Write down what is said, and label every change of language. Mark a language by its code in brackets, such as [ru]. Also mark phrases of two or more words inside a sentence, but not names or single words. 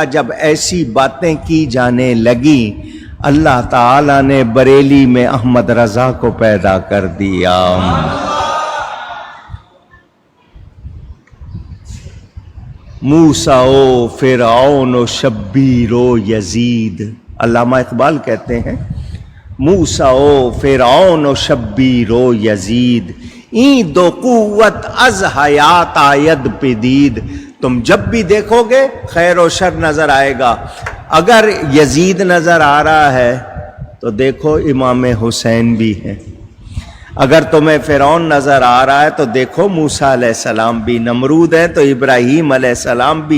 [ur] جب ایسی باتیں کی جانے لگی، اللہ تعالی نے بریلی میں احمد رضا کو پیدا کر دیا۔ موسیٰ و فرعون و شبیر و یزید، علامہ اقبال کہتے ہیں موسیٰ و فرعون و شبیر و یزید، [fa] این دو قوت از حیات آید پدید۔ [ur] تم جب بھی دیکھو گے خیر و شر نظر آئے گا۔ اگر یزید نظر آ رہا ہے تو دیکھو امام حسین بھی ہیں، اگر تمہیں فرعون نظر آ رہا ہے تو دیکھو موسیٰ علیہ السلام بھی، نمرود ہے تو ابراہیم علیہ السلام بھی۔